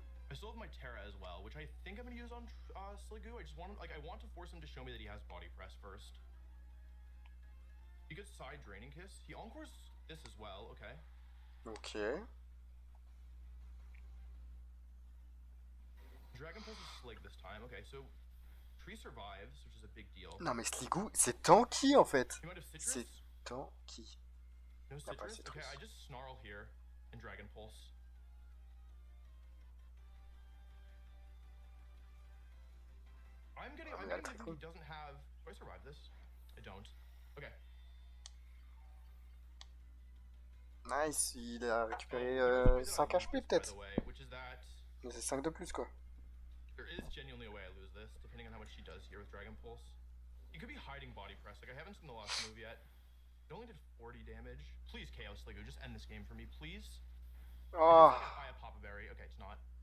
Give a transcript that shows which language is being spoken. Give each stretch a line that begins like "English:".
English: I still have my Terra as well, which I think I'm going to use on Sliggoo. I just want I want to force him to show me that he has Body Press first. He gets Side Draining Kiss. He Encores this as well, okay. Ok. Dragon Pulse is Slig this time. Okay, so Tree survives, which is a big deal.
French: Non mais Sliggoo, c'est tanky en fait. C'est tanky.
English: No citrus? Okay, I just Snarl here and Dragon Pulse. I'm getting he doesn't have... Do I survive this? I don't. Okay.
French: Nice, il a récupéré 5 HP peut-être. Mais c'est 5 de plus quoi.
English: There is genuinely a way I lose this, depending on how much she does here with Dragon Pulse. He could be hiding Body Press, like I haven't seen the last move yet. It only did 40 damage. Please, KO Sliggoo, just end this game for me, please. Oh. I have Papa Berry. Okay, it's not.